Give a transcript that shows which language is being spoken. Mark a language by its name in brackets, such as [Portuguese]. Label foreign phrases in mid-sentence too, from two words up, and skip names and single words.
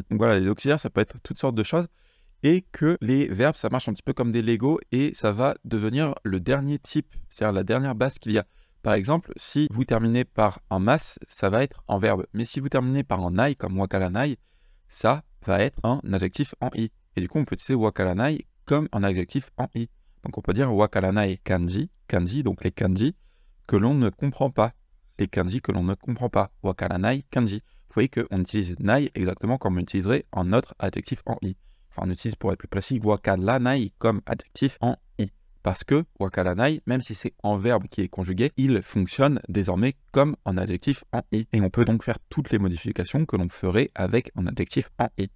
[French] Donc voilà, les auxiliaires, ça peut être toutes sortes de choses. Et que les verbes, ça marche un petit peu comme des Lego et ça va devenir le dernier type, c'est-à-dire la dernière base qu'il y a. Par exemple, si vous terminez par un mas, ça va être un verbe. Mais si vous terminez par un nai, comme wakaranai, ça va être un adjectif en i. Et du coup, on peut utiliser wakaranai comme un adjectif en i. Donc on peut dire [Japanese] わからない漢字, [French] kanji, donc les kanji que l'on ne comprend pas. Les kanji que l'on ne comprend pas. [Japanese] わからない漢字. [French] Vous voyez qu'on utilise nai exactement comme on utiliserait un autre adjectif en i. Enfin, on utilise pour être plus précis wakaranai comme adjectif en i. Parce que wakaranai, même si c'est un verbe qui est conjugué, il fonctionne désormais comme un adjectif en i. Et on peut donc faire toutes les modifications que l'on ferait avec un adjectif en i.